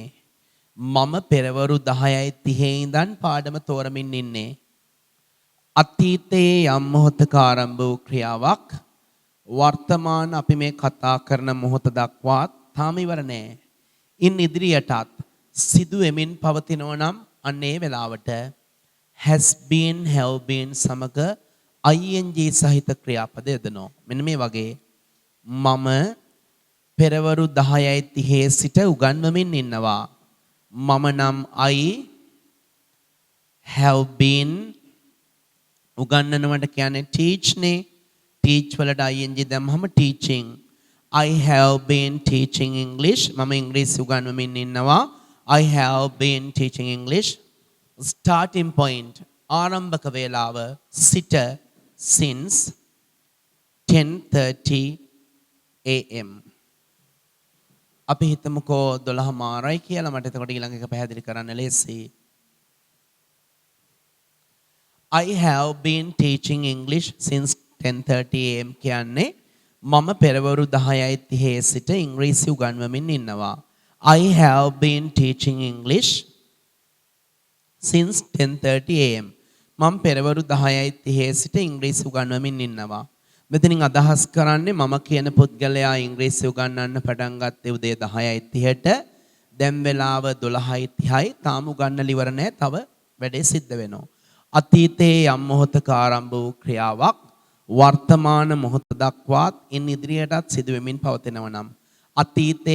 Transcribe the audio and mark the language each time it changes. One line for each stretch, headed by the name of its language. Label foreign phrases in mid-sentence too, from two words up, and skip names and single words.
Sinhala: මම පෙරවරු 10:30 ඉඳන් පාඩම තෝරමින් ඉන්නේ. අතීතයේ යම් මොහොතක ආරම්භ වූ ක්‍රියාවක් වර්තමාන අපි මේ කතා කරන මොහොත දක්වාත් තාම ඉවර නෑ. ඉන් ඉදිරියටත් සිදුවෙමින් පවතිනව නම් අන්නේ වෙලාවට
English: has been have been
Sinhala: සමග ing සහිත ක්‍රියාපද යොදනවා. මෙන්න මේ වගේ මම පෙරවරු 10:30 සිට උගන්වමින් ඉන්නවා. මම නම්
English: I have been
Sinhala: උගන්වනවට කියන්නේ teach නේ. teach වලට ing දැම්මම teaching.
English: I have been teaching English.
Sinhala: මම ඉංග්‍රීසි උගන්වමින් ඉන්නවා.
English: I have been teaching English. starting point
Sinhala: ආරම්භක වේලාව සිට
English: since 10:30 am.
Sinhala: අපි හිතමුකෝ 12 මාරයි කියලා. මට එතකොට ඊළඟ එක පැහැදිලි කරන්න ලේසි.
English: I have been teaching English since 10:30 am
Sinhala: කියන්නේ මම පෙරවරු 10:30 සිට ඉංග්‍රීසි උගන්වමින් ඉන්නවා.
English: I have been teaching English since 10:30 am.
Sinhala: මම පෙරවරු 10:30 සිට ඉංග්‍රීසි උගන්වමින් ඉන්නවා. මෙතනින් අදහස් කරන්නේ මම කියන පුද්ගලයා ඉංග්‍රීසි උගන්වන්න පටන් ගත්තේ උදේ 10:30ට. දැන් වෙලාව 12:30යි. තාම උගන්වලා ඉවර නැහැ. තව වැඩේ සිද්ධ වෙනවා. අතීතයේ යම් මොහොතක ආරම්භ වූ ක්‍රියාවක් වර්තමාන මොහොත දක්වාත් ඉන් ඉදිරියටත් සිදු වෙමින් පවතිනවා නම් අතීතයේ